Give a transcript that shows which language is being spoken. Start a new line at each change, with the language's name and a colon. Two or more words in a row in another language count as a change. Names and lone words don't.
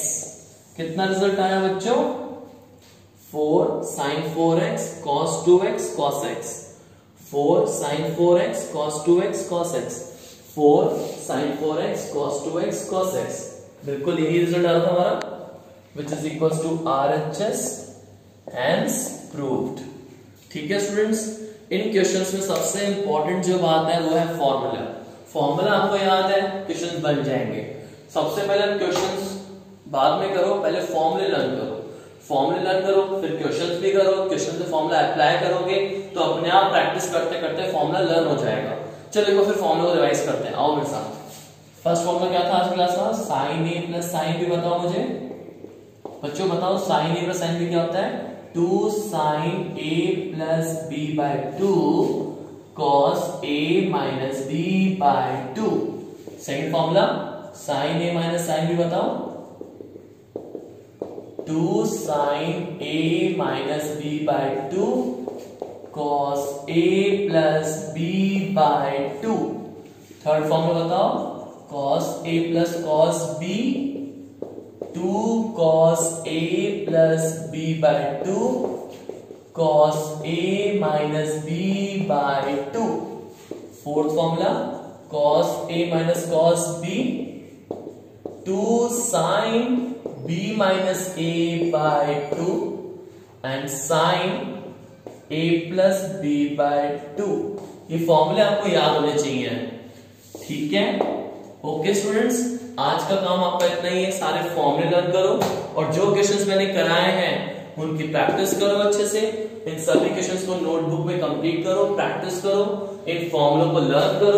Hindi: कितना रिजल्ट आया बच्चों?
English: 4 sin 4x cos 2x cos x, 4 sin 4x cos 2x cos x, 4 sin 4x cos 2x cos x।
Hindi: बिल्कुल यही रिजल्ट आ रहा था हमारा,
English: which is equals to RHS, hence proved।
Hindi: ठीक है स्टूडेंट्स, इन क्वेश्चंस में सबसे इंपॉर्टेंट जो बात है वो है फॉर्मूला। फॉर्मूला आपको याद है, क्वेश्चंस बन जाएंगे। सबसे पहले क्वेश्चंस बाद में करो, पहले
English: formulas learn
Hindi: करो,
English: formulas learn
Hindi: करो, फिर क्वेश्चंस भी करो, क्वेश्चन से फॉर्मूला अप्लाई करोगे तो अपने आप प्रैक्टिस करते करते फॉर्मूला लर्न हो जाएगा। चलो एक बार फिर फॉर्मूला को रिवाइज करते हैं, आओ मेरे साथ।
English: first formula
Hindi: क्या था आज क्लास में?
English: sine A plus sine B.
Hindi: बताओ मुझे बच्चों, बताओ
English: sine A plus sine B
Hindi: क्या होता है?
English: 2 sin a plus b by 2 cos a minus b by 2. second formula sin a minus sin b. बताओ 2 sin a minus b by 2 cos a plus b by 2. third formula बताओ cos a plus cos b 2 cos a plus b by 2 cos a minus b by 2. fourth formula cos a minus cos b 2 sin b minus a by 2 and sin a plus b by 2.
Hindi: ये फॉर्मूले आपको याद होने चाहिए। ठीक है,
English: okay students,
Hindi: आज का काम आपका इतना ही है। सारे फॉर्मूले लर्न करो और जो क्वेश्चंस मैंने कराए हैं उनकी प्रैक्टिस करो अच्छे से। इन सभी क्वेश्चंस को नोटबुक में कंप्लीट करो, प्रैक्टिस करो, इन फॉर्मूलों को लर्न करो।